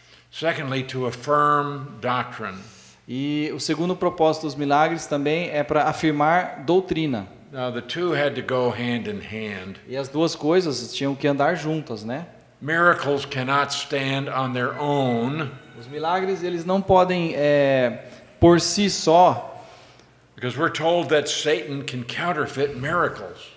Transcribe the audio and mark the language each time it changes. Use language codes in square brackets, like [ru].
[en] Secondly, to affirm doctrine. [pt] E o segundo propósito dos milagres também é para afirmar doutrina. [en] Now, the two had to go hand in hand. [pt] E as duas coisas tinham que andar juntas, né? [en] Miracles cannot stand on their own. [pt] Os milagres, eles não podem, por si só, [en] Because we're told that Satan can counterfeit miracles.